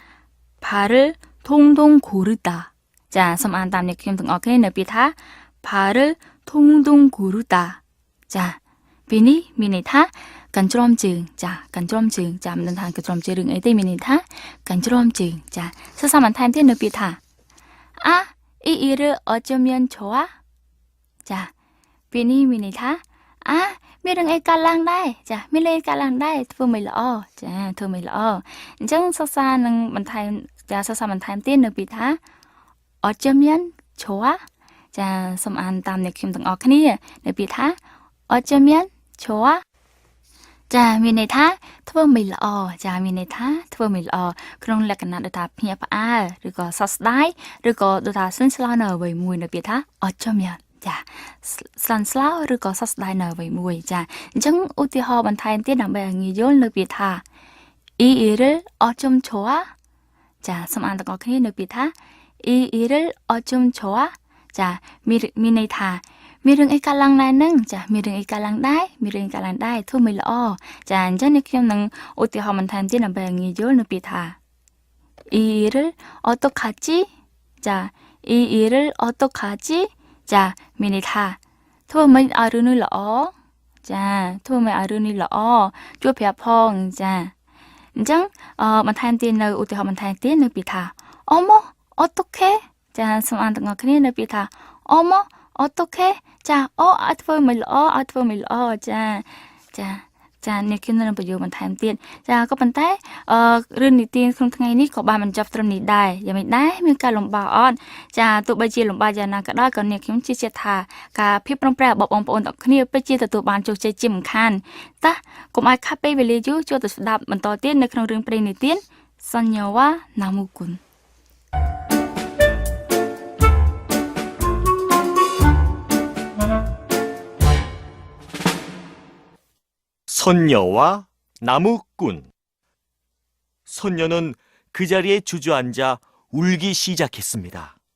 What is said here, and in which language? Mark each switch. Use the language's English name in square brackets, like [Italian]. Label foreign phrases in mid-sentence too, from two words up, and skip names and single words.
[Korean] 발을 통통 고르다 [Khmer] ចាសូមអានតាមអ្នកខ្ញុំទាំងអស់គ្នានៅពាក្យថា [Korean] 발을 통통 고르다 [Khmer] ចាពីនេះមានន័យថា កញ្ជ្រោមជើងចាកញ្ជ្រោមជើងចាំមិនថាកញ្ជ្រោមជើងរឿងអីទេមានន័យថាកញ្ជ្រោមជើងចាសរសើរបន្ថែមទៀតនៅពាក្យថា [Korean] 아 이 일을 어쩌면 좋아 [Khmer] ចាពីនេះមានន័យថាមានរឿងអីកើតឡើងដែរចាមានរឿងអីកើតឡើងដែរធ្វើមិនល្អចាធ្វើមិនល្អអញ្ចឹងសរសើរនឹងបន្ថែមចាសរសើរបន្ថែមទៀតនៅពាក្យថា [Korean] 어쩌면 좋아 [Khmer] ចាសូមអានតាមអ្នកខ្ញុំទាំងអស់គ្នានៅពាក្យថា [Korean] 어쩌면 좋아 [Khmer] ចាមានន័យថាធ្វើមិនល្អចាមានន័យថាធ្វើមិនល្អក្នុងលក្ខណៈ ដូចថាភ្ញាក់ផ្អើលឬក៏សោកស្ដាយឬក៏ដូចថាស្នស្លោនៅអ្វីមួយនៅពាក្យថា어쩌면ចាស្លាន់ស្លោឬក៏សោកស្ដាយនៅអ្វីមួយចាអញ្ចឹងឧទាហរណ៍បន្ថែមទៀតដើម្បីឲ្យងាយយល់នៅពាក្យថា [Korean] 이 일을 어쩜 좋아 [Khmer] ចាសូមអានទាំងអស់គ្នានៅពាក្យថា [Korean] 이 일을 어쩜 좋아 [Khmer] ចាមានន័យថាមានរឿងអីកើតឡើងដែរនឹងចាមានរឿងអីកើតឡើងដែរមានរឿងកើតឡើងដែរធ្វើមិនល្អចាអញ្ចឹងនេះខ្ញុំនឹងឧទាហរណ៍បន្ថែមទៀតដើម្បីងាយយល់នៅពាក្យថា [Korean] 이 일을 어떡하지 자 이 일을 어떡하지 자 [Khmer] មានន័យថាធ្វើមិនឲ្យរឿងនេះល្អចាធ្វើមិនឲ្យរឿងនេះល្អជួយប្រាប់ផងចាអញ្ចឹងបន្ថែមទៀតនៅឧទាហ រណ៍បន្ថែមទៀតនៅពាក្យថា [Korean] 어머 어떡해 [Khmer] ចាសូមអានទាំងអស់គ្នានៅពាក្យថា [Korean] 어머 어떡해 [Khmer] ចាឲ្យធ្វើមិនល្អឲ្យធ្វើមិនល្អចា នេះខ្ញុំនឹងបញ្យល់បន្ថែមទៀតចាក៏ប៉ុន្តែរឿងនីតិក្នុងថ្ងៃនេះក៏បានបញ្ចប់ត្រឹមនេះដែរយ៉ាងម៉េចដែរមានការលំបាកអត់ចាទោះបីជាលំបាកយ៉ាងណាក៏ដោយក៏នេះខ្ញុំជឿជាក់ថាការភាពប្រឹងប្រែងរបស់បងប្អូនទាំងគ្នាពិតជាទទួលបានជោគជ័យជាមិនខានតោះកុំឲ្យខាត់ពេលវេលាយូរចូលទៅស្ដាប់បន្តទៀតនៅក្នុងរឿងព្រេងនីតិសញ្ញវ៉ាណាមូគុន [Korean] 선녀와 나무꾼. 선녀는 그 자리에 주저앉아 울기 시작했습니다.